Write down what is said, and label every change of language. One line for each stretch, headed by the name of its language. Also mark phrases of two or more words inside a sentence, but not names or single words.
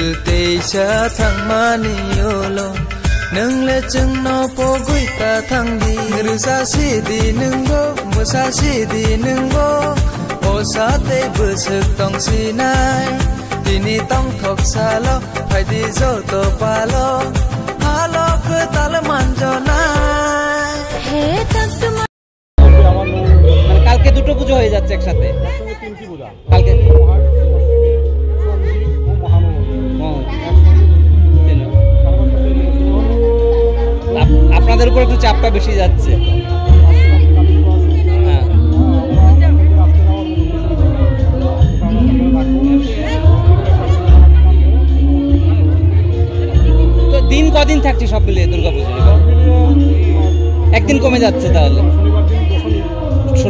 Kok Borok: teisa thangmani yolo nungle chungno pogui ta thangdi rusa sidi nungbo musa sidi nungbo osate busuk tong sinai dini tong thok salo phaidi joto palo halo ke tal manjonai he tak
Bangla: কালকে দুটো পুজো হয়ে যাচ্ছে একসাথে তিনটি পূজা কালকে আপনাদের উপর একটু চাপটা বেশি যাচ্ছে তো দিন কদিন থাকছে সব মিলিয়ে দুর্গাপুজো একদিন কমে যাচ্ছে তাহলে শনিবার দিন দশমী